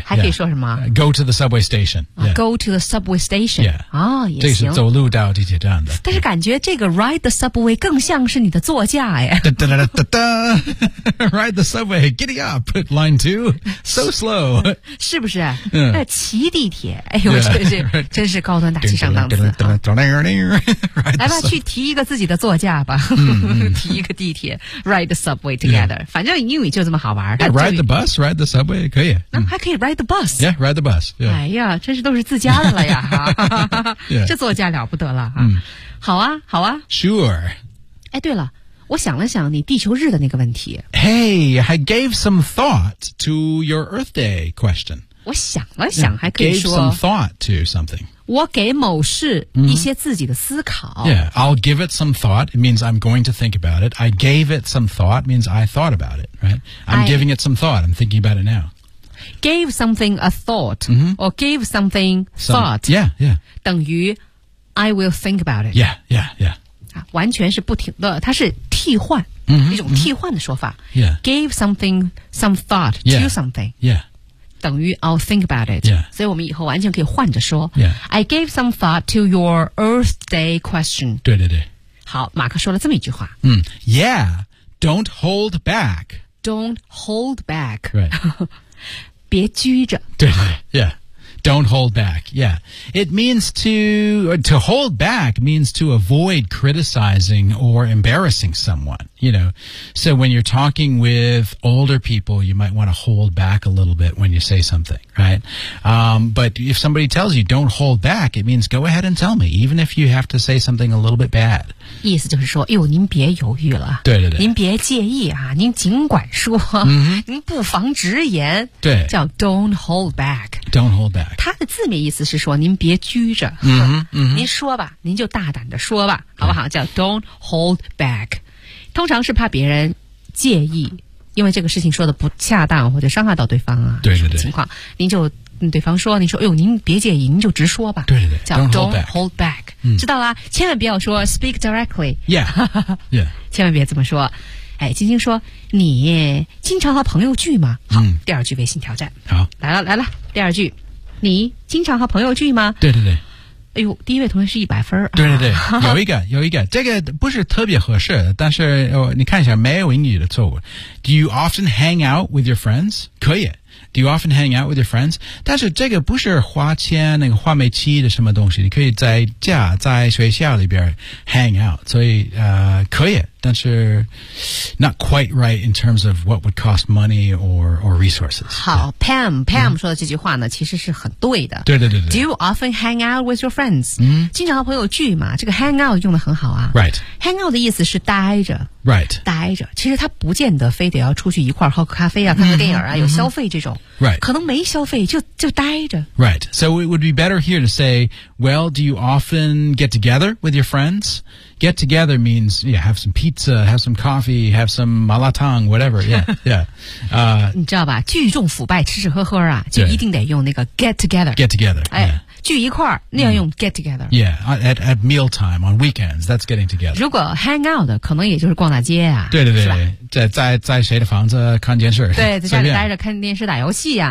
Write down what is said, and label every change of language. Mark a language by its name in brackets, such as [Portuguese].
[Chinese] 还可以说什么？ [English] Go to the subway station. Yeah. Go to the subway station. Yeah. [Chinese] 哦，也行。这是走路到地铁站的。但是感觉这个 ride the subway 更像是你的座驾。 [English] Ride the subway, giddy up, line two, so slow. [Chinese] 是不是？骑地铁，哎呦，真是高端大气上档次。来吧，去提一个自己的座驾吧，提一个地铁 ， [English] ride the subway together. [Chinese] 反正英语就这么好玩。 [English] Ride the bus, ride the subway, 可以。 [Chinese] 那还可以 ride the bus. [English] Yeah, ride the bus. [Chinese] 哎呀，真是都是自家的了呀，这座驾了不得了啊。好啊，好啊。 [English] Sure. [Chinese] 哎，对了。我想了想你地球日的那个问题。 [English] Hey, I gave some thought to your Earth Day question. [Chinese] 我想了想还可以说。 [English] Gave some thought to something. [Chinese] 我给某事一些自己的思考。 [English] Yeah, I'll give it some thought. It means I'm going to think about it. I gave it some thought means I thought about it, right? I'm giving it some thought. I'm thinking about it now. Gave something a thought, or gave something thought. Some, yeah, yeah. [Chinese] 等于 I will think about it. [English] Yeah, yeah, yeah. [Chinese] 完全是不停的，它是替换、一种替换的说法。 [English] Yeah. Gave something some thought to something. Yeah. [Chinese] 等于 I'll think about it. [English] Yeah. [Chinese] 所以我们以后完全可以换着说。 [English] Yeah. I gave some thought to your Earth Day question. [Chinese] 对对对。好，马克说了这么一句话。 [English] Yeah, don't hold back. Don't hold back. Right. [Chinese] 别拘着。对对对。 [English] Yeah. Don't hold back. Yeah. It means to hold back means to avoid criticizing or embarrassing someone, you know. So when you're talking with older people, you might want to hold back a little bit when you say something, right? But if somebody tells you don't hold back, it means go ahead and tell me, even if you have to say something a little bit bad. [Chinese] 意思就是说，哎呦，您别犹豫了。对对对。您别介意啊，您尽管说，您不妨直言。对。叫 don't hold back. [English] Don't hold back. [Chinese] 它的字面意思是说您别拘着。您说吧，您就大胆的说吧，好不好？叫 don't hold back. 通常是怕别人介意，因为这个事情说的不恰当或者伤害到对方啊。对对对。什么情况，您就对方说，您说，哎呦，您别介意，您就直说吧。对对对。叫 don't hold back. 知道啦，千万不要说 speak directly. [English] Yeah. Yeah. [Chinese] 千万别这么说。哎，晶晶说，你经常和朋友聚吗？好，第二句微信挑战。好，来了来了。第二句，你经常和朋友聚吗？对对对。哎呦，第一位同学是100分。对对对，有一个有一个，这个不是特别合适，但是、你看一下，没有英语的错误。 [English] Do you often hang out with your friends? [Chinese] 可以。 [English] Do you often hang out with your friends? [Chinese] 但是这个不是花钱那个花美期的什么东西，你可以在家在学校里边 hang out, 所以可以，但是 [English] not quite right in terms of what would cost money or resources. 好、yeah. [Chinese] Pam 说的这句话呢、其实是很对的。对对对对。 [English] Do you often hang out with your friends?、 [Chinese] 经常和朋友聚嘛，这个 hang out 用得很好啊。 [English] Right. [Chinese] Hang out 的意思是待着。 [English] Right. [Chinese] 待着，其实他不见得非得要出去一块儿喝咖啡啊，看个电影啊，有消费这种。 [English] Right. [Chinese] 可能没消费就待着。 [English] Right. So it would be better here to say, well, do you often get together with your friends? Get together means, yeah, have some pizza, have some coffee, have some malatang, whatever. Yeah, yeah. [Chinese] 你知道吧，聚众腐败，吃吃喝喝啊，就一定得用那个 get together. [English] Get together, yeah. [Chinese] 聚一块儿，那要用 get together. [English] Yeah, at meal time on weekends, that's getting together. [Chinese] 如果 hang out, 可能也就是逛大街啊。对对对，在谁的房子看电视？对，在家里待着看电视、打游戏啊。